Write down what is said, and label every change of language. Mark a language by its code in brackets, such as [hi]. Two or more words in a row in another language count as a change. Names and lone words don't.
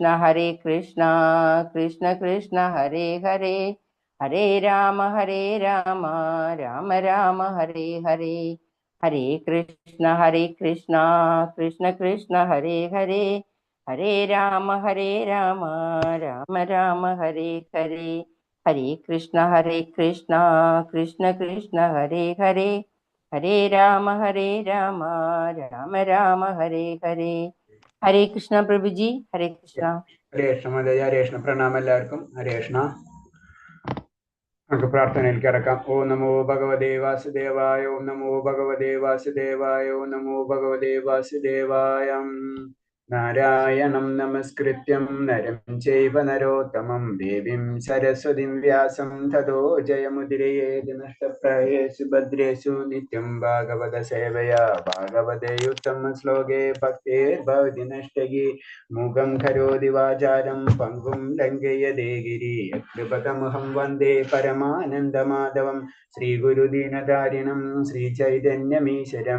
[sa] കൃഷ്ണ കൃഷ്ണ ഹരേ ഹരേ, ഹരേ രാമ രാമ രാമ ഹരേ ഹരേ, ഹരേ കൃഷ്ണ കൃഷ്ണ കൃഷ്ണ ഹരേ ഹരേ, ഹരേ രാമ രാമ രാമ ഹരേ ഹരേ, ഹരേ കൃഷ്ണ കൃഷ്ണ കൃഷ്ണ ഹരേ ഹരേ, ഹരേ രാമ രാമ രാമ ഹരേ ഹരേ. ഹരേ കൃഷ്ണ പ്രഭുജി, ഹരേ കൃഷ്ണ. ഹരേ കൃഷ്ണ മാതാജി, ഹരേ കൃഷ്ണ. [ml] പ്രണാമം എല്ലാവർക്കും. [sa] ഹരേ കൃഷ്ണ. [ml] നമുക്ക് പ്രാർത്ഥനയിൽ കിടക്കാം. [sa] ഓം നമോ ഭഗവതേ വാസുദേവായ, ഓം നമോ ഭഗവതേ വാസുദേവായ, ഓം നമോ ഭഗവതേ വാസുദേവായ. നാരായണം നമസ്കൃത്യം നരം ചൈവ നരോത്തമം ദേവീം സരസ്വതിം വ്യാസം തതോ ജയമുദിരയേത് നഷ്ടപ്രായേഷു ഭദ്രേഷു നിത്യം ഭാഗവത സേവയാ ഭാഗവതേ ഉത്തമ ശ്ലോകേ ഭക്തേർഭവതി നഷ്ടകി മൂകം കരോതി വാചാരം പങ്കും ലംഘയതേ ഗിരി യത്കൃപതമഹം വന്ദേ പരമാനന്ദമാധവം ശ്രീഗുരുദീനധാരിണം ശ്രീചൈതന്യമീശ്വരം.